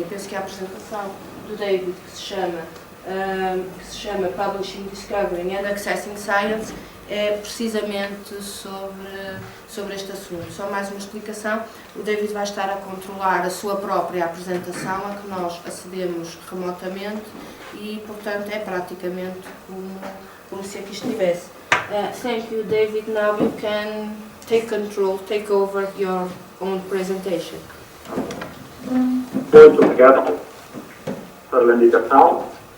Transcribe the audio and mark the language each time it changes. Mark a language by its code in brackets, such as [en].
[pt] Eu penso que a apresentação do David, que se chama Publishing, Discovering and Accessing Science, é precisamente sobre este assunto. Só mais uma explicação, o David vai estar a controlar a sua própria apresentação, a que nós acedemos remotamente e, portanto, é praticamente como se aqui estivesse. [en] Thank you, David. Now you can take over your own presentation. [pt] Muito obrigado pela invitação.